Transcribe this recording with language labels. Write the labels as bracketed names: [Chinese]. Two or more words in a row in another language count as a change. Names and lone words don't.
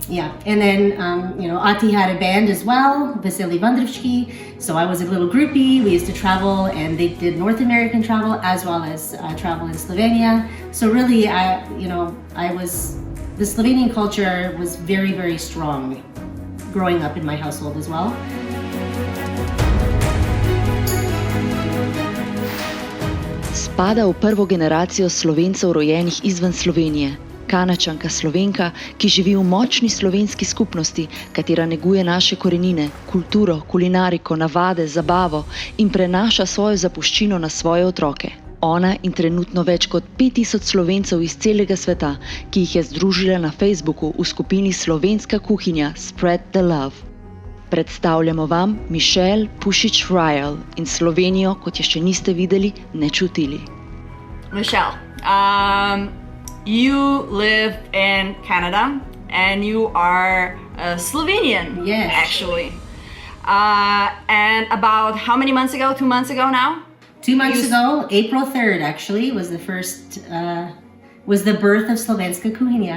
[English] Yeah, and then Ati had a band as well, Veseli Vandrivchki. So I was a little groupie. We used to travel, and they did North American travel as well as travel in Slovenia. So really, the Slovenian culture was very, very strong growing up in my household as well. [Slovenian] Spada v prvo generacijo Slovencev rojenih izven Slovenije. Kanadčanka Slovenka, ki živi v močni slovenski skupnosti, katera neguje naše korenine, kulturo, kulinariko, navade, zabavo in prenaša svojo zapuščino na svoje otroke. Ona in trenutno več kot 5000 Slovencev iz celega sveta, ki jih je združila na Facebooku v skupini Slovenska kuhinja Spread the Love. Predstavljamo vam PUSIC RYALL in Slovenijo, kot je še niste videli, ne čutili. [English] Michelle, you live in Canada and you are a Slovenian, yes. Actually. And about how many months ago? 2 months ago now? 2 months ago, April 3rd actually, was the birth of Slovenska kuhinja.